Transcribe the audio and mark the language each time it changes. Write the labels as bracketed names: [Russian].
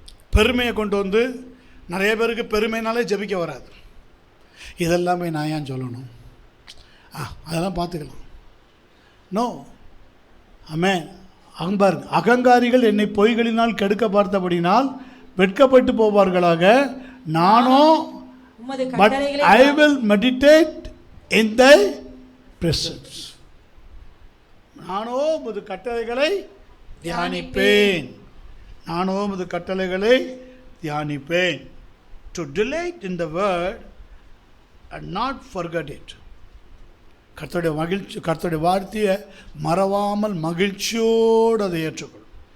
[Tamil] பெருமையை கொண்டு வந்து, நிறைய பேருக்கு பெருமைனாலே ஜெபிக்க வராது. இதெல்லாமே நான் ஏன் சொல்லணும்? அதெல்லாம் பார்த்துக்கலாம். நோ. ஆமென். பாருங்க, அகங்காரிகள் என்னை பொய்களினால் கெடுக்க பார்த்தபடினால் வெட்கப்பட்டு போவார்களாக. நானும் [English] but I will meditate in thy presence. [Tamil] நானோ உமது கட்டளைகளை தியானிப்பேன். நானோ உமது கட்டளைகளை தியானிப்பேன். [English] To delight in the word and not forget it. [Tamil] கர்த்தருடைய மகிழ்ச்சி, கர்த்தருடைய வார்த்தையை மறவாமல் மகிழ்ச்சியோடு அதை ஏற்றுக்கொள்.